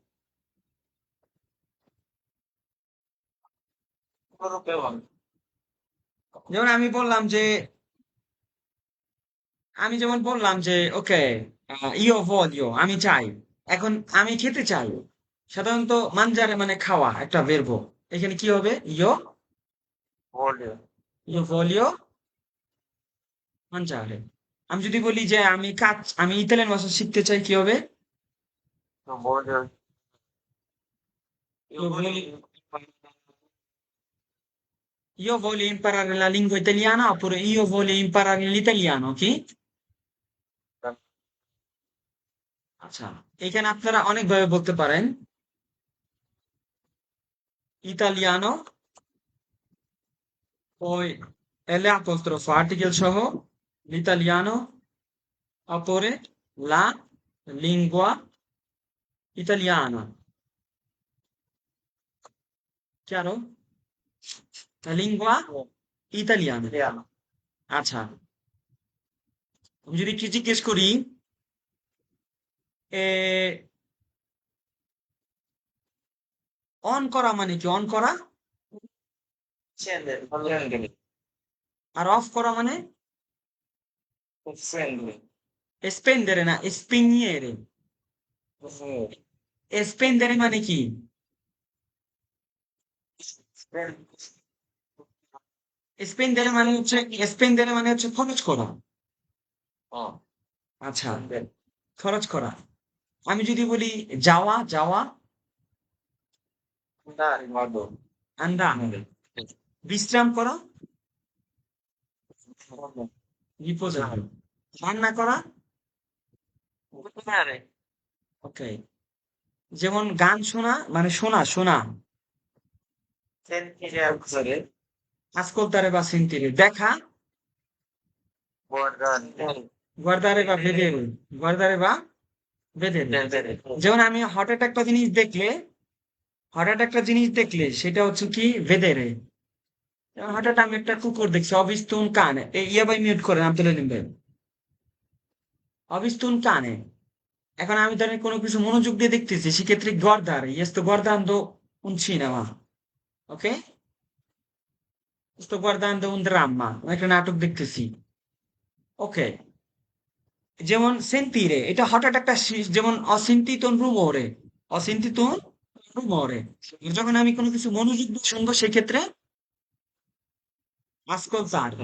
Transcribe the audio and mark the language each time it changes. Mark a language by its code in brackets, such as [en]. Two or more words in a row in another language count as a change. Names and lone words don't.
[bn] যেমন আমি যেমন বললাম যে ওকে, [it] io voglio, [bn] আমি চাই। এখন আমি খেতে চাই, সাধারণত মানজারে মানে খাওয়া, একটা ভের্ব। এখানে কি হবে? [it] Voglio. io voglio mangiare. [bn] আমি যদি বলি যে আমি ইতালিয়ান ভাষা শিখতে চাই, কি হবে? [it] Non voglio. io vogli Io voglio imparare la lingua italiana, oppure io voglio imparare l'italiano, [bn] কি? আচ্ছা, এখানে আপনারা অনেকভাবে বলতে পারেন। [it] ইতালিয়ানো, poi L apostrofo article সহ l'italiano, oppure la lingua italiana. Chiaro? La lingua italiana. Italiano. [bn] আচ্ছা, আমি যদি কি জিজ্ঞেস করি, অন করা মানে কি? অন করা। [it] Accendere. Accendere. [bn] আর অফ করা মানে? [it] Accendere. [bn] স্পেন্ডারে না, স্পিনিয়েরে। স্পেন্ডারে মানে কি? স্পেন্ডারে মানে হচ্ছে খরচ করা। Oh. আচ্ছা, খরচ করা। আমি যদি বলি যাওয়া, যাওয়া। [it] Andare, vado. [bn] andare। বিশ্রাম করা, রিপোজার। রান্না করা। [it] Cucinare. [bn] ওকে। যেমন গান শোনা মানে শোনা, শোনা। [it] Sentire alzare. [bn] ascoltare বা sentire। দেখা, [it] Guardare. guardare বা vedere। guardare বা vedere। Vedere. [bn] যেমন আমি হঠাৎ একটা জিনিস দেখলে সেটা হচ্ছে কি? [it] vedere। [bn] যেমন হঠাৎ আমি একটা কুকুর দেখছি, [it] ho visto un cane, [bn] ইয়া ভাই মিউট করেন, আব্দুল আলিম ভাই। [it] ho visto un cane. [bn] এখন আমি ধরেন কোনো কিছু মনোযোগ দিয়ে দেখতেছি, সেক্ষেত্রে guardare, [it] io sto guardando un cinema, [bn] ok? [it] sto guardando un dramma, [bn] আমি একটা নাটক দেখতেছি, ওকে। যেমন সেন্তিরে, এটা হঠাৎ একটা যেমন [it] ho sentito un rumore, ho sentito un rumore. [bn] যখন আমি কোনো কিছু মনোযোগ দিয়ে শুনবো, সেক্ষেত্রে ascoltare।